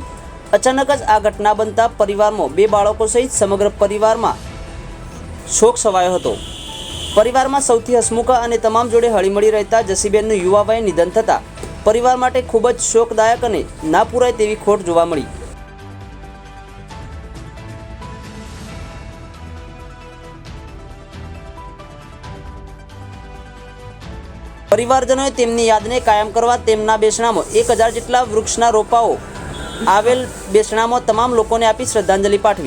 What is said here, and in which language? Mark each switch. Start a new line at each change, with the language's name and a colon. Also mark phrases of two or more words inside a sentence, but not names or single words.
Gujarati: અચાનક જ આ ઘટના બનતા પરિવારમાં 2 બાળકો સહિત સમગ્ર પરિવારમાં શોક છવાયો હતો। પરિવારમાં સૌથી હસમુખા અને તમામ જોડે હળીમળી રહેતા જસીબેનનું યુવા વયે નિધન થતાં પરિવાર માટે ખૂબ જ શોકદાયક અને ના પૂરાય તેવી ખોટ જોવા મળી। પરિવારજનોં તેમની યાદને કાયમ કરવા તેમના બેસણામાં 1000 જેટલા વૃક્ષના રોપાઓ આવેલ બેસણામાં તમામ લોકોને આપી શ્રદ્ધાંજલિ પાઠવી।